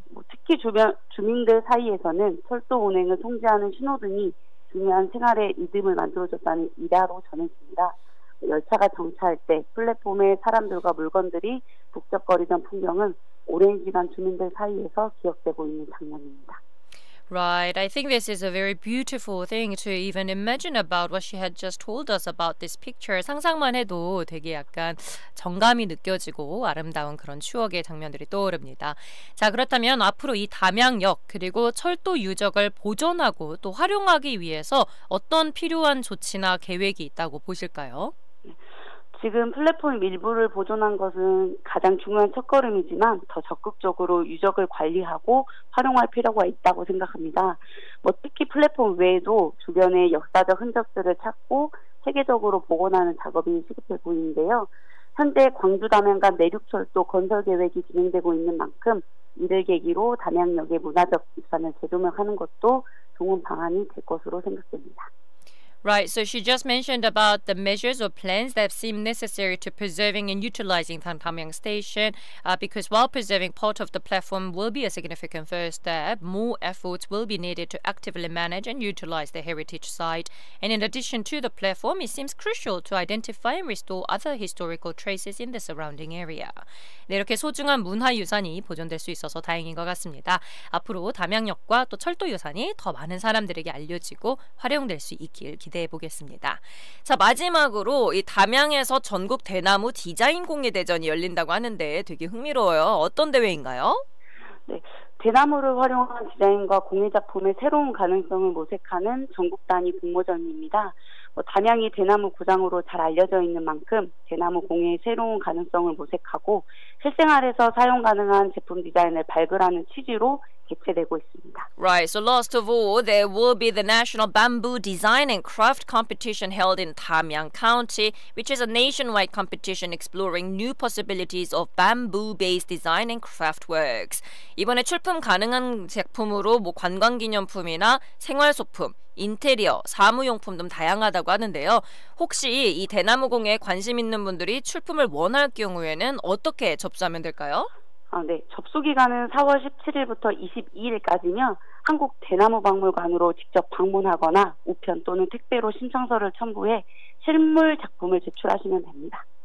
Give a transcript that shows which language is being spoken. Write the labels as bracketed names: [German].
[Korean] 특히 주민들 사이에서는 철도 운행을 통제하는 신호등이 중요한 생활의 리듬을 만들어줬다는 일화로 전해집니다. 열차가 정차할 때 플랫폼에 사람들과 물건들이 북적거리던 풍경은 오랜 시간 주민들 사이에서 기억되고 있는 장면입니다. [English] Right. I think this is a very beautiful thing to even imagine about what she had just told us about this picture. [Korean] 상상만 해도 되게 약간 정감이 느껴지고 아름다운 그런 추억의 장면들이 떠오릅니다. 자, 그렇다면 앞으로 이 담양역 그리고 철도 유적을 보존하고 또 활용하기 위해서 어떤 필요한 조치나 계획이 있다고 보실까요? 지금 플랫폼 일부를 보존한 것은 가장 중요한 첫걸음이지만 더 적극적으로 유적을 관리하고 활용할 필요가 있다고 생각합니다. 특히 플랫폼 외에도 주변의 역사적 흔적들을 찾고 체계적으로 복원하는 작업이 시급해 보이는데요. 현재 광주 담양 간 내륙철도 건설 계획이 진행되고 있는 만큼 이를 계기로 담양역의 문화적 입산을 재조명하는 것도 좋은 방안이 될 것으로 생각됩니다. [English] Right, so she just mentioned about the measures or plans that seem necessary to preserving and utilizing Damyang Station because while preserving part of the platform will be a significant first step, more efforts will be needed to actively manage and utilize the heritage site. And in addition to the platform, it seems crucial to identify and restore other historical traces in the surrounding area. [Korean] 네, 이렇게 소중한 문화유산이 보존될 수 있어서 다행인 것 같습니다. 앞으로 담양역과 또 철도유산이 더 많은 사람들에게 알려지고 활용될 수 있길 기대해 보겠습니다. 자, 마지막으로 이 담양에서 전국 대나무 디자인 공예 대전이 열린다고 하는데 되게 흥미로워요. 어떤 대회인가요? 네, 대나무를 활용한 디자인과 공예 작품의 새로운 가능성을 모색하는 전국 단위 공모전입니다. 담양이 대나무 고장으로 잘 알려져 있는 만큼 대나무 공예의 새로운 가능성을 모색하고 실생활에서 사용 가능한 제품 디자인을 발굴하는 취지로 개최되고 있습니다. [English] Right, so last of all, there will be the National Bamboo Design and Craft Competition held in Damyang County, which is a nationwide competition exploring new possibilities of bamboo-based design and craft works. [Korean] 이번에 출품 가능한 제품으로 관광기념품이나 생활소품, 인테리어, 사무용품 등 다양하다고 하는데요. 혹시 이 대나무 공예에 관심 있는 분들이 출품을 원할 경우에는 어떻게 접수하면 될까요? 네, 접수 기간은 4월 17일부터 22일까지며 한국 대나무박물관으로 직접 방문하거나 우편 또는 택배로 신청서를 첨부해 실물 작품을 제출하시면 됩니다.